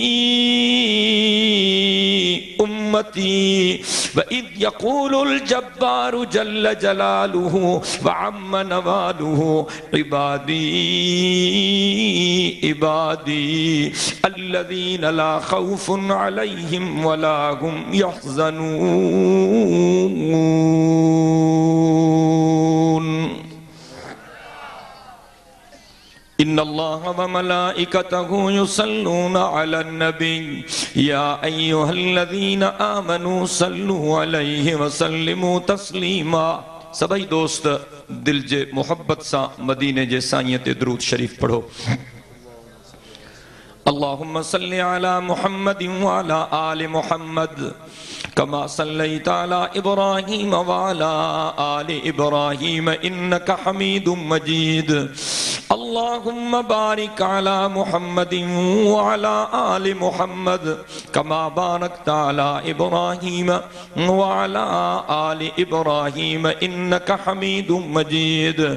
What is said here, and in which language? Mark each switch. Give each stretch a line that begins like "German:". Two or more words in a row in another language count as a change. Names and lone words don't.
Arabic: أمتي وإذ يقول الجبار جل جلاله وعم نواله عبادي عبادي الذين لا خوف عليهم ولا هم يحزنون إن الله وملائكته يصلون على النبي يا أيها الذين آمنوا صلوا عليه وسلموا تسليما.
Sindhi: سڀئي دوست دل جي محبت سان مديني جي سائين تي درود شريف پڙهو.
Arabic: اللهم صل على محمد وعلى آل محمد كما صليت على إبراهيم وعلى آل إبراهيم إنك حميد مجيد. اللهم بارك على محمد وعلى آل محمد كما باركت على إبراهيم وعلى آل إبراهيم إنك حميد مجيد.